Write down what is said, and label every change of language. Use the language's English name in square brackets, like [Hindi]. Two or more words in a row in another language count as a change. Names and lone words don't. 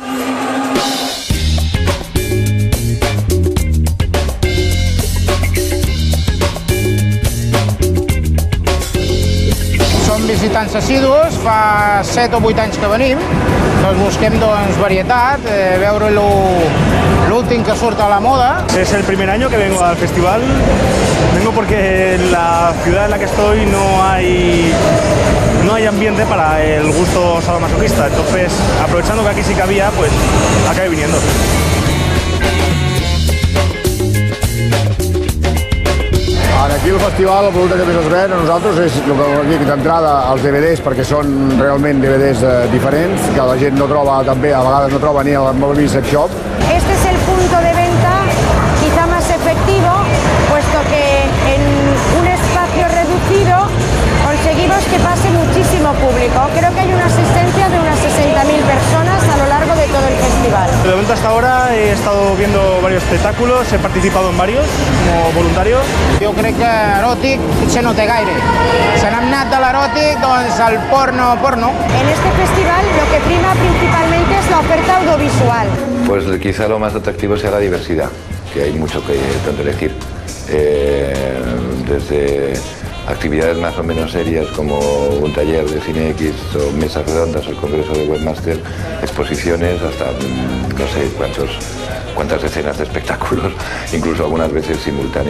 [Catalan] Som visitants assidus, fa 7 o 8 anys que venim, doncs busquem varietat, veure l'últim que surt a la moda. [Spanish] Es el primer año que vengo al festival, vengo porque en la ciudad en la que estoy no hay ambiente para el gusto sadomasoquista, entonces aprovechando que aquí sí que había, pues acabé viniendo. [Catalan] Aquí al festival el producte que més es ven a nosaltres és d'entrada els DVDs, perquè són realment DVDs diferents, que la gent no troba, també a vegades no troba ni al Moby Sex Shop. [Spanish] Este es el punto de venta quizá más efectivo, puesto que en un espacio reducido conseguimos que pase muchísimo público. Creo que hay una asistencia de unas 60.000 personas a lo largo de todo el festival. De momento hasta ahora he estado viendo varios espectáculos, he participado en varios como voluntario. [Catalan] Jo crec que eròtic potser no té gaire. Se n'ha anat de l'eròtic doncs al porno. [Spanish] En este festival lo que prima principalmente es la oferta audiovisual. Pues quizá lo más atractivo sea la diversidad, que hay mucho que tanto elegir. Desde actividades más o menos serias como un taller de cine X o mesas redondas o el congreso de webmaster, exposiciones hasta no sé cuántas decenas de espectáculos, incluso algunas veces simultáneos.